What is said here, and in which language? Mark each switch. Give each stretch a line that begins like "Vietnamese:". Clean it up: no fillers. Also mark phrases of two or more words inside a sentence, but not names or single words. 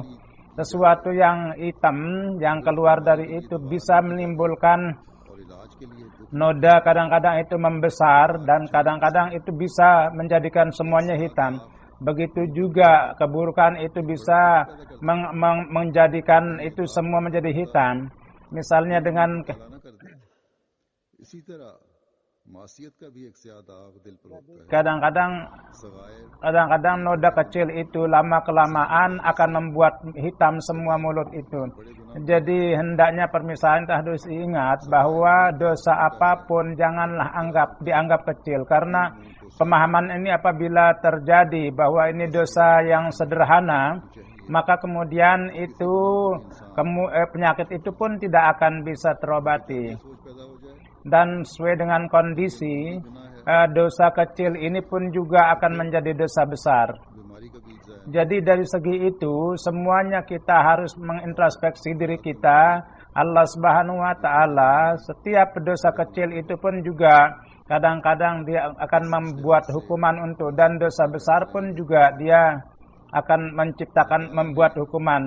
Indonesian: Sesuatu yang hitam yang keluar dari itu bisa menimbulkan noda, kadang-kadang itu membesar dan kadang-kadang itu bisa menjadikan semuanya hitam. Begitu juga keburukan itu bisa menjadikan itu semua menjadi hitam. Misalnya dengan
Urdu: کالا کر دے، اسی طرح معصیت کا بھی ایک سیاہ داغ دل پر ہوتا ہے.
Indonesian: kadang-kadang
Urdu: सगायर
Indonesian: kadang-kadang noda kecil itu lama kelamaan akan membuat hitam semua mulut itu. Jadi hendaknya permisalan itu harus diingat bahwa dosa apapun janganlah dianggap kecil, karena pemahaman ini apabila terjadi bahwa ini dosa yang sederhana, maka kemudian itu penyakit itu pun tidak akan bisa terobati.
Urdu: سوچ پیدا ہو جائے,
Indonesian: Dan sesuai dengan kondisi, dosa kecil ini pun juga akan menjadi dosa besar.
Urdu: بیماری کا بیج جائے.
Indonesian: Jadi dari segi itu semuanya kita harus mengintrospeksi diri kita.
Arabic: الله سبحانه وتعالى,
Indonesian: setiap dosa kecil itu pun juga kadang-kadang dia akan membuat hukuman untuk, dan dosa besar pun juga dia akan membuat hukuman.